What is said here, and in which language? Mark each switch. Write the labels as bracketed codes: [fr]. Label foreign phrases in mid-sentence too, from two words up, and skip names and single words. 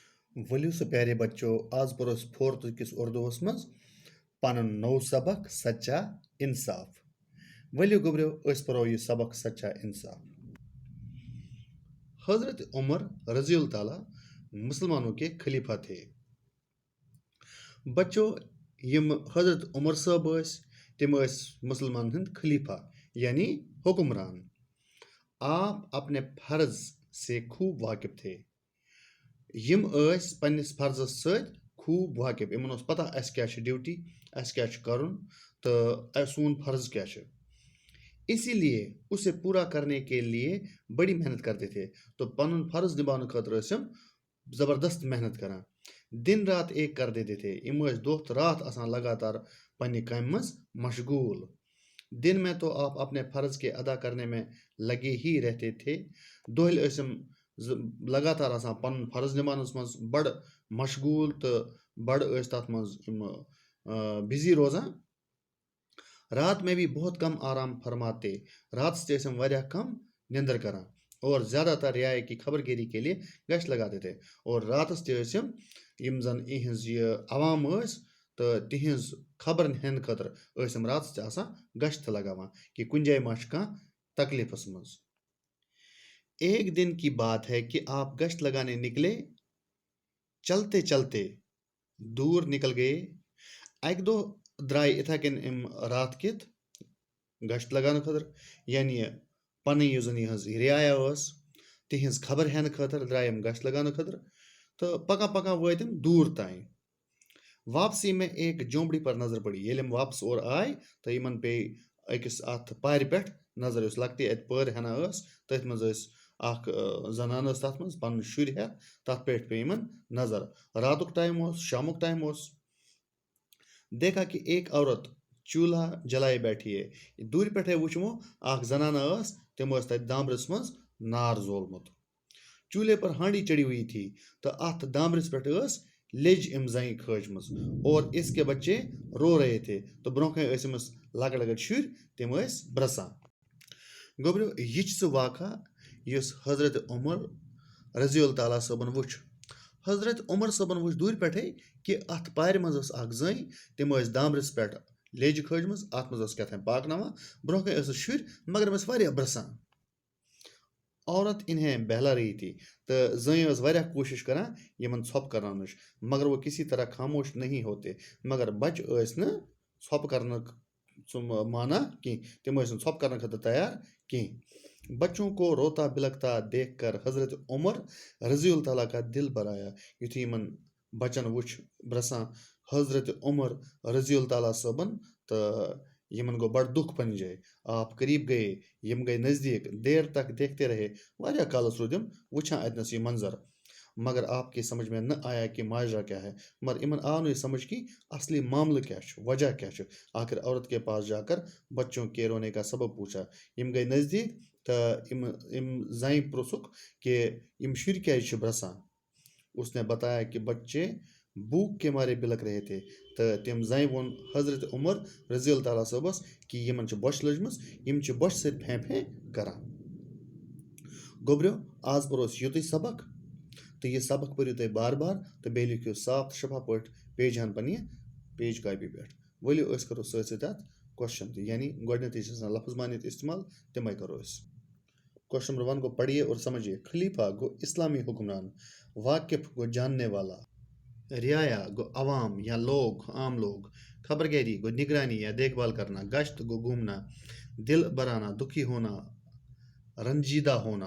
[ks] ؤلِو سا پیارے بچو آز پرو أسۍ فورتھ کِس اردوٗوَس منٛز پنُن نوٚو سبق سچا انصاف. ؤلِو گوٚبرِو أسۍ پرو یہِ سبق سچا انصاف. [ur] حضرت عمر رضی اللہ تعالیٰ مسلمانوں کے خلیفہ تھے. [ks] بچو یِم حضرت عمر صٲب ٲسۍ تِم ٲسۍ مسلمانن ہٕنٛدۍ خلیفہ یعنی حکمران. [ur] آپ اپنے فرض سے خوب واقف تھے. [ks] یِم ٲسۍ پنٛنِس فرضس سۭتۍ خوب واقف. یِمن اوس پتہ اَسہِ کیٛاہ چھِ ڈیوٹی، اَسہِ کیٛاہ چھُ کَرُن تہٕ سون فرض کیٛاہ چھُ. [ur] اسی لیے اسے پورا کرنے کے لیے بڑی محنت کرتے تھے. [ks] تو پنُن فرض نِباونہٕ خٲطرٕ ٲسۍ یِم زبردست محنت کران. [ur] دن رات ایک کر دیتے تھے. [ks] یِم ٲسۍ دۄہ تہٕ رات آسان لگاتار پنٛنہِ کامہِ منٛز مشغوٗل. [ur] دن میں تو آپ اپنے فرض کے ادا کرنے میں لگے ہی رہتے تھے. [ks] دۄہلہِ ٲسۍ یِم لگاتار آسان پنُن فرض نِباونس منٛز بڑٕ مشغوٗل تہٕ بڑٕ ٲسۍ تتھ منٛز یِم بِزی روزان. [ur] رات میں بھی بہت کم آرام فرماتے. [ks] راتس تہِ ٲسۍ یِم واریاہ کم نِندٕر کران. [ur] اور زیادہ تر رعایا کی خبر گیری کے لیے گشت لگاتے تھے. [ks] اور راتس تہِ ٲسۍ یِم زن یِہنٛز یہِ عوام ٲسۍ تہٕ تِہنٛز خبر ہٮ۪نہٕ خٲطرٕ ٲسۍ یِم راتس تہِ آسان گشت لگاوان کہِ کُنہِ جایہِ ما چھُ کانٛہہ تکلیفس منٛز. [ur] ایک دن کی بات ہے کہ آپ گشت لگانے نکلے. چلتے چلتے دور نکل گئے. [ks] اکہِ دۄہ درٛاے یِتھے کٔنۍ یِم رات کِتھ گشت لگاونہٕ خٲطرٕ یعنی پنٕنۍ یُس زن یِہنٛز رعایا ٲس تِہنٛز خبر ہٮ۪نہٕ خٲطرٕ درٛاے یِم گشت لگاونہٕ خٲطرٕ تہٕ پکان پکان وٲتۍ یِم دوٗر تام. [ur] واپسی میں ایک جھونپڑی پر نظر پڑی. [ks] ییٚلہِ یِم واپس اورٕ آے تہٕ یِمن پیٚیہِ أکِس اَتھ پارِ پٮ۪ٹھ نظر. یُس لۄکٹہِ اَتہِ پٲر ہنا ٲس تٔتھۍ منٛز ٲسۍ اکھ زنان ٲس تتھ منٛز پنُن شُرۍ ہٮ۪تھ تتھ پٮ۪ٹھ پیٚیہِ یِمن نظر. راتُک ٹایم اوس، شامُک ٹایم اوس. [ur] دیکھا کہ ایک عورت چولہا جلائے بیٹھی ہے. [ks] دوٗرِ پٮ۪ٹھے وٕچھ یِمو اکھ زنانہ ٲس تِم ٲس تتہِ دامبرِس منٛز نار زولمُت. [ur] چولہے پر ہانڈی چڑی ہوئی تھی [ks] تہٕ اتھ دامبرِس پٮ۪ٹھ ٲس لیٚج أمۍ زنہِ کھٲجمٕژ. [ur] اور اس کے بچے رو رہے تھے. [ks] تہٕ برونٛہہ کنہِ ٲسۍ أمِس لۄکٕٹۍ لۄکٕٹۍ شُرۍ تِم ٲسۍ برسان. گوٚبرِو یہِ چھُ سُہ واقعہ یُس حضرت عمر رضی اللہ تعالیٰ صٲبن وٕچھ. حضرت عمر صٲبن وٕچھ دوٗرِ پٮ۪ٹھے کہِ اتھ پارِ منٛز ٲس اکھ زٔنۍ. تِم ٲسۍ دامبرِس پٮ۪ٹھ لیٚجہِ کھٲجمٕژ. اتھ منٛز ٲس کیٛاہ تام پاکناوان. برونٛہہ کنہِ ٲسٕس شُرۍ مگر یِم ٲسۍ واریاہ برسان. [ur] عورت انہیں بہلا رہی تھی. [ks] تہٕ زٔنۍ ٲس واریاہ کوٗشش کران یِمن ژھۄپہٕ کرناونٕچ. [ur] مگر وہ کسی طرح خاموش نہیں ہوتے. [ks] مگر بچہِ ٲسۍ نہٕ ژھۄپہٕ کرنُک مانان کینٛہہ. تِم ٲسۍ نہٕ ژھۄپہٕ کرنہٕ خٲطرٕ تیار کینٛہہ. [ur] بچوں کو روتا بلکتا دیکھ کر حضرت عمر رضی اللہ تعالیٰ کا دل بھر آیا. [ks] یُتھُے یِمن بچن وٕچھ برسان حضرت عمر رضی اللہ تعالیٰ صٲبن تہٕ یِمن گوٚو بڑٕ دُکھ پننہِ جایہِ. [ur] آپ قریٖب گٔے، [ks] یِم گٔے نزدیٖک. [ur] دیر تک دیکھتے رہے. [ks] واریاہ کالس روٗدۍ یِم وٕچھان اتنس یہِ منظر. [ur] مگر آپ کے سمجھ میں نہ آیا کہ ماجرا کیا ہے. [ks] مگر یِمن آو نہٕ یہِ سمجھ کہِ اصلی معاملہٕ کیٛاہ چھُ، وجہ کیٛاہ چھُ. [ur] آخر عورت کے پاس جا کر بچوں کے رونے کا سبب پوچھا. [ks] یِم گٔے نزدیٖک تہٕ أمۍ زنہِ پرٛژھُکھ کہ یِم شُرۍ کیٛازِ چھِ برسان. [ur] اس نے بتایا کہ بچے بھوک کے مارے بلک رہے تھے. [ks] تہٕ تٔمۍ زنہِ ووٚن حضرت عمر رضی اللہ تعالیٰ صٲبس کہ یِمن چھِ بۄچھِ لٔجمٕژ، یِم چھِ بۄچھِ سۭتۍ پھے پھے کران. گوٚبرِو آز پرو أسۍ یُتُے سبق تہٕ یہِ سبق پٔرِو تُہۍ بار بار تہٕ بیٚیہِ لیکھِو صاف تہٕ شفاف پٲٹھۍ پیج ہن پننہِ [en] page copy [ks] پٮ۪ٹھ. ؤلِو أسۍ کرو سۭتۍ سۭتۍ اتھ کوسچن تہِ یعنی گۄڈنیتھٕے چھِ آسان لفظ مانیت استعمال تِمے کرو أسۍ. [en] question number [ur] 1 گو پڑھیے اور سمجھیے. خلیفہ گو اسلامی حکمران. واقف گو جاننے والا. رعایا گو عوام یا لوگ، عام لوگ. خبرگیری گو نگرانی یا دیکھ بھال کرنا. گشت گو گھومنا. دل بھرانا دکھی ہونا، رنجیدہ ہونا.